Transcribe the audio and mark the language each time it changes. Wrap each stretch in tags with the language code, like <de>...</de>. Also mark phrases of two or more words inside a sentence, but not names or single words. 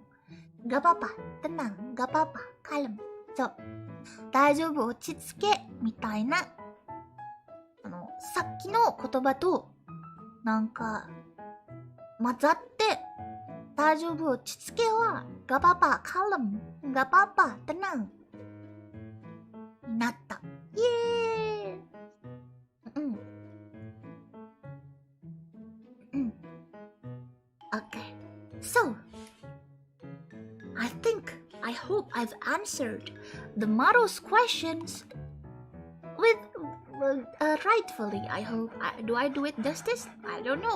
<id>Gak apa-apa. Tenang. Gak apa-apa. Kalem.</id> <ja>So, 大丈夫、落ち着け。みたいな。さっきの言葉と、なんか、混ざって、大丈夫、落ち着けは、</ja> <id>gak apa-apa. Kalem. Gak apa-apa. Tenang.</id> <ja>になった。イエーイ。Okay.</ja> <en>So, I hope I've answered the Maro's questions with rightfully. I hope. Do I do it justice? I don't know.</en>